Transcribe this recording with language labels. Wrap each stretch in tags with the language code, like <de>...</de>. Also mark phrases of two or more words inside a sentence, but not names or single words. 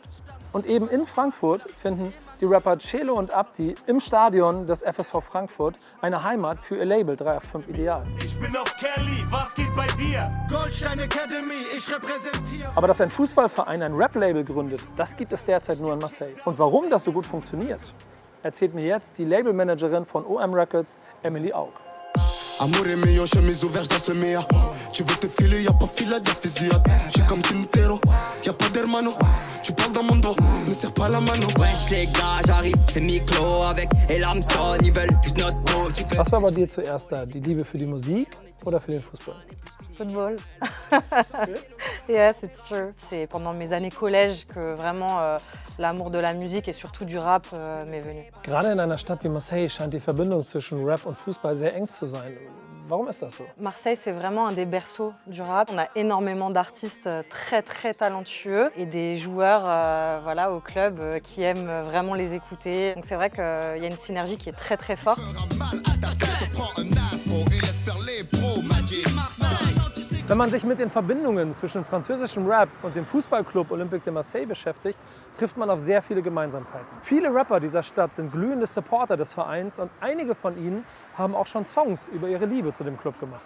<de>Und eben in Frankfurt finden die Rapper Celo und Abdi im Stadion des FSV Frankfurt eine Heimat für ihr Label 385 Ideal. Ich bin auf Kelly, was geht bei dir? Goldstein Academy, ich repräsentiere. Aber dass ein Fußballverein ein Rap-Label gründet, das gibt es derzeit nur in Marseille. Und warum das so gut funktioniert, erzählt mir jetzt die Labelmanagerin von OM Records, Emily Aug.</de> <fr>Amour est meilleur, chemise ouverte, je danse le meilleur. Tu veux te filer, y'a pas fila de fusillade. J'suis comme Quintero, y'a pas d'hermano. Tu parles dans mon dos, ne serre pas la mano. Wesh les gars, j'arrive, c'est Miklo avec Elamstone, ils veulent tous notre peau.</fr> <de>Was war bei dir zuerst da? Die Liebe für die Musik oder für den Fußball?</de> <en>Football. Yes, it's true.</en> <fr>C'est pendant mes années collège que vraiment l'amour de la musique et surtout du rap m'est venu.</fr> <de>Gerade in einer Stadt wie Marseille scheint die Verbindung zwischen Rap und Fußball sehr eng zu sein. Warum ist das so?</de> <fr>Marseille, c'est vraiment un des berceaux du rap. On a énormément d'artistes très talentueux et des joueurs voilà, au club qui aiment vraiment les écouter. Donc c'est vrai qu'il y a une synergie qui est très forte.</fr> <de>Wenn man sich mit den Verbindungen zwischen französischem Rap und dem Fußballclub Olympique de Marseille beschäftigt, trifft man auf sehr viele Gemeinsamkeiten. Viele Rapper dieser Stadt sind glühende Supporter des Vereins und einige von ihnen haben auch schon Songs über ihre Liebe zu dem Club gemacht.</de>